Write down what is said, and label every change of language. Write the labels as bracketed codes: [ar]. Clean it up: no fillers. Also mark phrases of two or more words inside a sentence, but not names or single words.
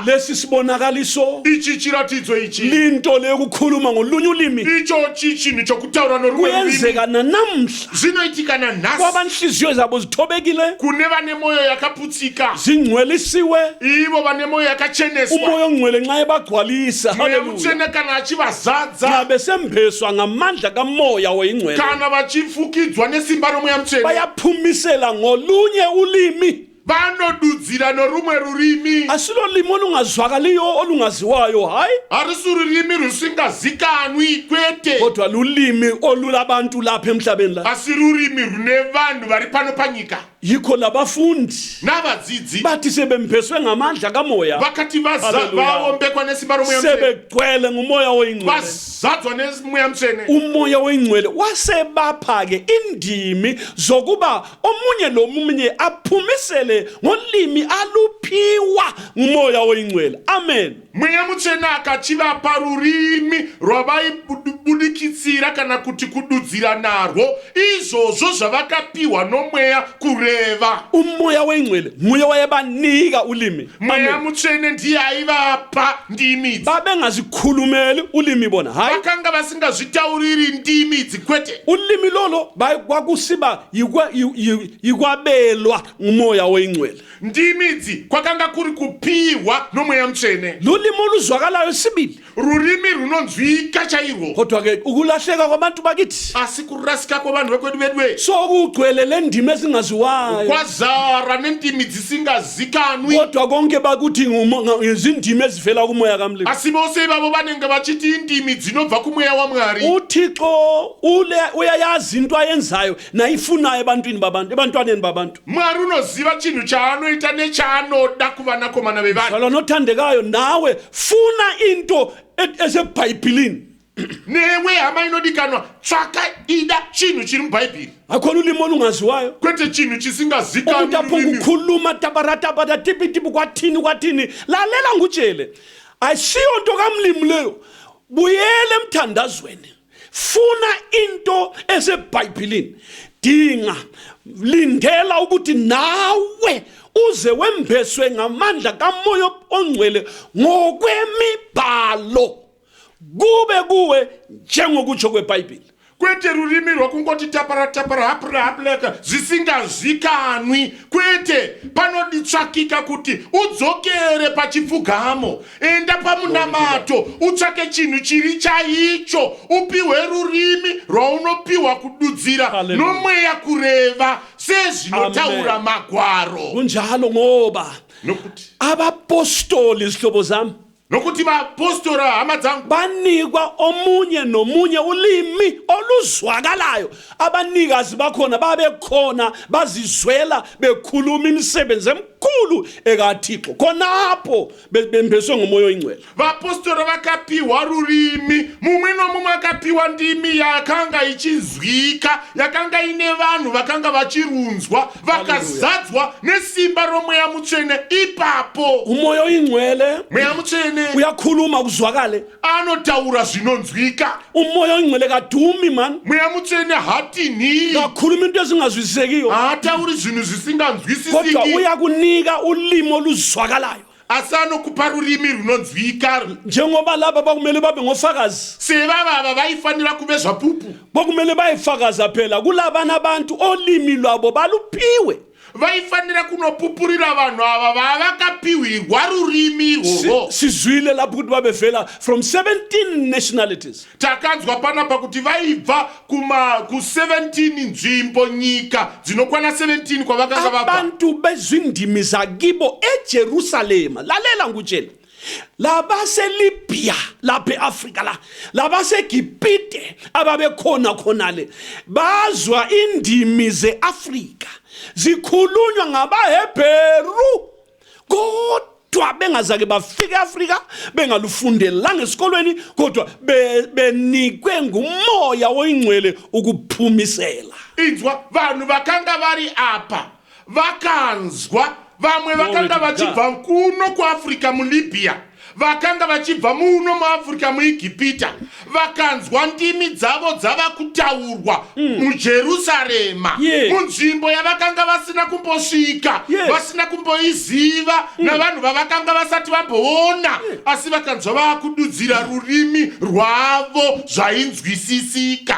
[nd] lesi sibonakaliso [sn] ichi chiratidzo ichi [nd] linto leyokukhuluma ngolunye ulimi [sn] ichochi chinhu chokutaura norumwe rurimi [nd] kuyenzeka nanamhla [sn] zvinoitika nanhasi [nd] kwabanhliziyo zabo zithobekile [sn] kune vane mwoyo yakaputsika [nd] zingcwelisiwe [sn] ivo vane mwoyo yakacheneswa [nd] umoya ongcwele nxa ebagcwalisa [sn] mweya haleluya mutsvene kana achivazadza [nd] nxa besembeswa ngamandla kamoya oyingcwele [sn] kana vachifukidzwa nesimba romweya mutsvene [nd] bayaphumisela ngolunye ulimi [sn] vanodudzira norumwe rurimi [nd] asilo limi olungazwakaliyo olungaziwayo hayi [sn] harisi rurimi rusingazikanwi kwete [nd] kodwa lulimi olulabantu lapha emhlabeni la [sn] asi rurimi rune vanhu vari pano panyika [nd] yikho labafundi [sn] navadzidzi [nd] bathi sebembeswe ngamandla kamoya [sn] vakati Hallelujah. vaombekwa nesimba romweya mutsvene [nd] sebegcwele ngumoya oyingcwele [sn] vazadzwa nemweya mutsvene [nd] umoya oyingcwele wasebapha-ke indimi zokuba omunye lomunye aphumisele ngolimi aluphiwa ngumoya oyingcwele amen [sn] mweya mutsvene akachivapa rurimi rwavaibudikitsira kana kuti kududzira narwo izvozvo zvavakapiwa nomweya kureva [nd] umoya oyingcwele nguye wayebanika ulimi [sn] mweya Amen. mutsvene ndiye aivapa ndimi idzi [nd] babengazikhulumeli ulimi bona hayi [sn] vakanga vasingazvitauriri ndimi idzi kwete [nd] ulimi lolo kwakusiba yikwabelwa ngumoya oyingcwele [sn] ndimi idzi kwakanga kuri kupiwa nomweya mutsvene [nd] lulimi oluzwakalayo sibili [sn] rurimi runonzwika chairwo [nd] kodwa-ke ukulahleka kwabantu bakithi [sn] asi kurasika kwavanhu vekwedu vedwe [nd] sokugcwele le ndimi ezingaziwayo engaziwayo [sn] kwazara nendimi dzisingazikanwi. [nd] kodwa konke bakuthi izindimi ezivela kumoya kaMlimi. [sn] Asibose babo banenge bachithi indimi dzinobva kumweya waMwari. [nd] uThixo uyayazi into ayenzayo nayifunayo ebantwaneni babantu. [sn] Mwari unoziva chinhu chaanoita nechaanoda kuvanakomana vevanhu. [nd] Zalwa nothandekayo nawe funa into esebhayibhilini. [sn] Newe hama inodikanwa tsvaka ida chinhu chiri mubhaibheri. [nd] Akhona ulimi olungaziwayo. [sn] Kwete chinhu chisingazikanwi. [nd] Ukukhuluma tabarataba tipitipi kwathini lalela ngutshele. Ayisiyo nto kaMlimi leyo. Buyele emthandazweni. Funa into esebhayibhilini. Dinga lindela ukuthi nawe uze wembeswe ngamandla kaMoya oNgcwele ngokwemibhalo. Kube kuwe njengokutsho kweBhayibheli. [sn] Kwete rurimi rwakungoti tapara hapuleka zvisingazikanwi. Kwete panoditsvakika kuti udzokere pachipfugamo, enda pamunamato, utsvake chinhu chiri chaicho, upiwe rurimi rwaunopiwa kududzira nomweya kureva sezvinotaura magwaro. [nd] Kunjalo ngoba [sn] Nokuti [nd] abapostoli zihlobo zami [sn] nokuti vapostora hama dzangu [nd] banikwa omunye nomunye ulimi oluzwakalayo. Abanikazi bakhona babekhona bazizwela bekhuluma imisebenzi emkhulu ekaThixo khonapho bembeswe ngomoya oNgcwele. [sn] vapostora vakapiwa rurimi, mumwe nomumwe akapiwa ndimi yakanga ichizwika, yakanga ine vanhu vakanga vachirunzwa vakazadzwa nesimba romweya mutsvene. Ipapo [nd] Umoya oNgcwele [sn] mweya mutsvene [nd] uyakhuluma kuzwakale. [sn] anotaura zvinonzwika. [nd] Umoya oNgcwele kadumi man. [sn] Mweya mutsvene hatinhi, [nd] Kakhuluma into ezingazwisisekiyo. [sn] haatauri zvinhu [nd] Kodwa [sn] zvisinganzwisisiki, [nd] uyakunika ulimi oluzwakalayo. [sn] asi anokupa rurimi runonzwika. [nd] Njengoba laba bakumele babe ngofakazi. [sn] Sevavava vaifanira kuve zvapupu, [nd] Bokumele bayifakaza phela kulabana abantu olimi lwabo baluphiwe. [sn] vaifanira kunopupurira vanhu ava vavakapiwirwa rurimi irworwo. [nd] Sizwile lapho ukuthi babevela [en] from 17 nationalities. [sn] Takanzwa panapa kuti vaibva ku17 nzvimbo nyika dzinokwana 17 kwavakanga vabva. [nd] Abantu bezindimi zakibo eJerusalema lalela ngutshela. LabaseLibya lapha eAfrika labaseGibhite ababekhona khonale bazwa indimi zeAfrika zikhulunywa ngabaHebheru kodwa bengazake bafika eAfrika bengalufundelanga esikolweni kodwa benikwe ngumoya oNgcwele ukuphumisela. [sn] Inzwa vanhu vakanga vari apa vakanzwa, vamwe vakanga vachibva kuno kuAfrika muLibya, vakanga vachibva muno muAfrika muIgipita, vakanzwa ndimi dzavo dzava kutaurwa muJerusarema, munzvimbo yavakanga vasina kumbosvika, vasina kumboiziva navanhu vavakanga vasati vamboona, asi vakanzwa vakududzira rurimi rwavo zvainzwisisika.